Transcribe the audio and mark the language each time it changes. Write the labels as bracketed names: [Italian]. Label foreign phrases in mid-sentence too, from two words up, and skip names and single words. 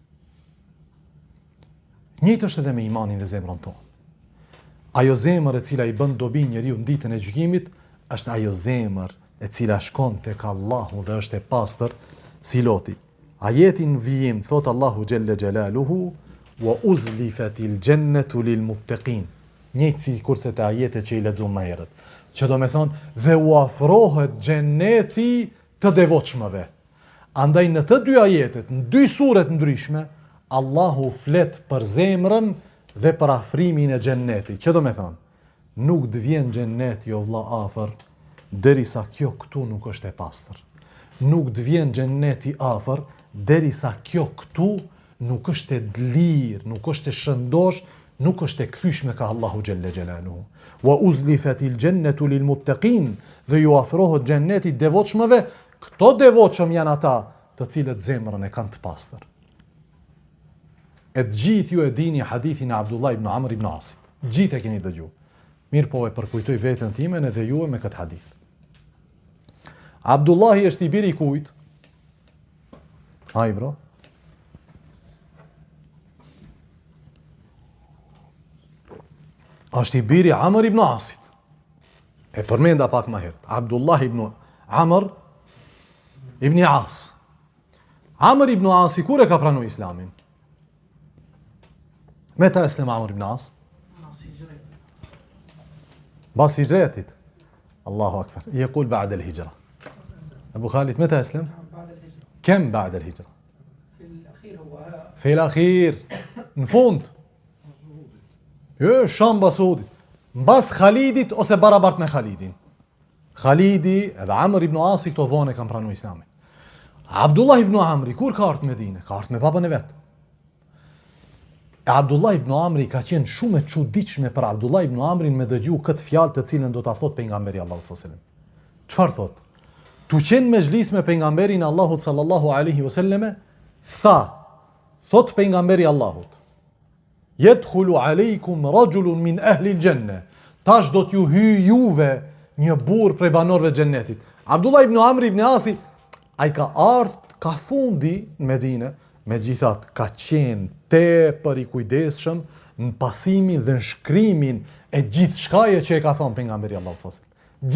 [Albanian] Njëjtë është edhe me imanin dhe zemrën tonë. Ajo zemër e cila i bën dobi njeriu në ditën e gjykimit, është ajo zemër e cila shkon tek Allahu dhe është e pastër si loti. Ajetin vijim thot Allahu [Arabic] جل جلاله, وأزلفت الجنة للمتقين. [Albanian] Njëjtë si kurse të ajetet që i lexuam më herët. që do me thonë dhe u afrohet xheneti të devotshmëve. Andaj në të dy ajetet, në dy suret ndryshme, Allahu flet për zemrën dhe për afrimin e xhennetit. Që do me thonë, nuk të vjen xhenneti o vlla afër derisa kjo këtu nuk është e pastër. Nuk të vjen xhenneti afër derisa kjo këtu nuk është e lirë, nuk është e shëndosh, nuk është e kthyeshme ka Allahu [Arabic] جل جلاله. وأزلفت الجنة للمتقين, [Albanian] dhe ju afrohet xhenneti devotshmëve. Këto devotshëm janë ata të cilët zemrën e kanë të pastër. E të gjithë ju e dini hadithin e Abdullah ibn Amr ibn Asit. Gjithë e keni dëgju. Mirë po e përkujtoj veten time edhe juve me këtë hadith. Abdullahi është i biri i kujt? Haj bro. Është i biri Amr ibn Asit. E përmenda pak më herët. Abdullah ibn Amr ibn As. Amr ibn As kur e ka pranuar Islamin? [Arabic] Meta أسلم عمرو بن عاص؟ بس هجرته. الله أكبر. يقول بعد الهجرة. أبو خالد متى أسلم؟ بعد الهجرة. كم بعد الهجرة؟ في الأخير هو في الأخير. نفوند. شام بسودit. [Albanian] Mbas Khalidit ose barabart me Khalidin. Khalidi edhe Amr ibn Asi këto vone kanë pranuar Islamin. Abdullah ibn Amri kur ka ardhur në Medinë? Ka ardhur me babën e vet. Abdullah ibn Amri ka qenë shumë e çuditshme për Abdullah ibn Amrin me dëgju këtë fjalë të cilën do ta thot pejgamberi Allahu [Arabic] صلى الله عليه وسلم. [Albanian] Çfarë thot? Tu qenë me xhlis me pejgamberin Allahut [Arabic] صلى الله عليه وسلم, [Albanian] thot pejgamberi Allahut, [Arabic] يدخل عليكم رجل من أهل الجنة. [Albanian] Tash do t'ju hyj juve një burr prej banorëve të xhennetit. Abdullah ibn Amr ibn Asi ai ka ardhur ka fundi në Medinë, megjithatë ka qenë tepër i kujdesshëm në pasimin dhe në shkrimin e gjithçkaje që e ka thënë pejgamberi Allahu [Arabic] صلى الله عليه وسلم.